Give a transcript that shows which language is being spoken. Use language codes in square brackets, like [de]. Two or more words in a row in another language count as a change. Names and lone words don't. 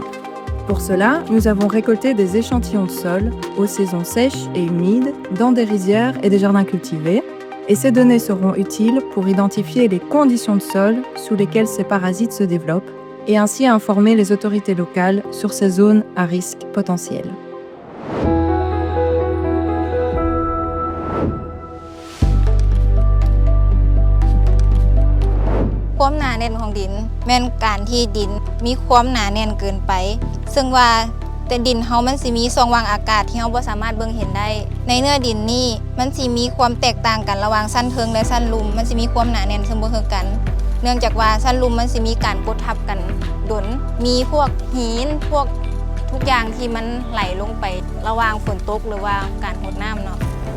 [fr] Pour cela, nous avons récolté des échantillons de sol aux saisons sèches et humides dans des rizières et des jardins cultivés, et ces données seront utiles pour identifier les conditions de sol sous lesquelles ces parasites se développent et ainsi informer les autorités locales sur ces zones à risque potentiel. [tts] ความหนาแน่นของดินแม่นการที่ดินมีความหนาแน่นเกินไปซึ่งว่าแต่ดินเฮามัน สิมีช่องว่างอากาศที่เฮาบ่สามารถเบิ่งเห็นได้ในเนื้อดินนี้มันสิมีความแตกต่างกันระหว่างชั้นเทิงและชั้นลุ่มมันสิมีความหนาแน่นซึ่งบ่คือกันเนื่องจากว่าชั้นลุ่มมันสิมีการกดทับกันดนมีพวกหินพวกทุกอย่างที่มันไหลลงไประหว่างฝนตกหรือว่าการรดน้ำเนาะ